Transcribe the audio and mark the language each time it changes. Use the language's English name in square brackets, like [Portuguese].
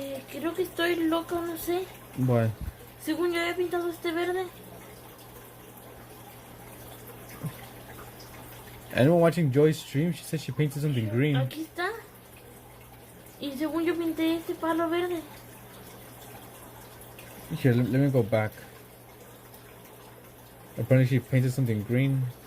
[Spanish] Creo que estoy loca, no sé. [English] Why? [Spanish] Según yo había pintado este verde. [English] Anyone watching Joy's stream? She said she painted something green. [Spanish] Aquí está. Y según yo pinté este palo verde. [English] Here, let me go back. Apparently she painted something green.